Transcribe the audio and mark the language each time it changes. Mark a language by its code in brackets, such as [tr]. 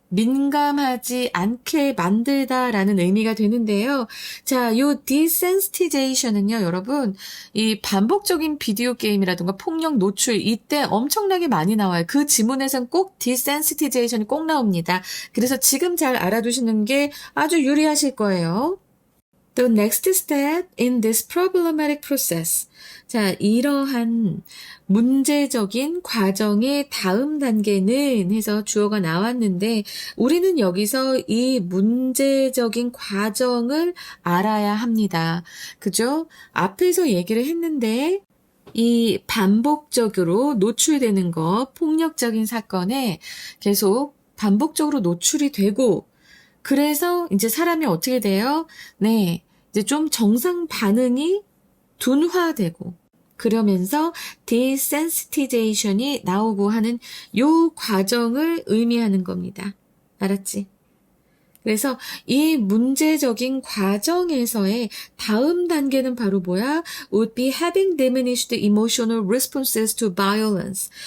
[ko] 민감하지 않게 만들다라는 의미가 되는데요. 자, 요 desensitization은요, 여러분, 이 반복적인 비디오 게임이라든가 폭력 노출 이때 엄청나게 많이 나와요. 그 지문에선 꼭 desensitization이 꼭 나옵니다. 그래서 지금 잘 알아두시는 게 아주 유리하실 거예요. [en] The next step in this problematic process. [ko] 자, 이러한 문제적인 과정의 다음 단계는 해서 주어가 나왔는데 우리는 여기서 이 문제적인 과정을 알아야 합니다. 그죠? 앞에서 얘기를 했는데 이 반복적으로 노출되는 것, 폭력적인 사건에 계속 반복적으로 노출이 되고 그래서 이제 사람이 어떻게 돼요? 네. 이제 좀 정상 반응이 둔화되고 그러면서 desensitization이 나오고 하는 요 과정을 의미하는 겁니다. 알았지? 그래서 이 문제적인 과정에서의 다음 단계는 바로 뭐야? [en] Would be having diminished emotional responses to violence.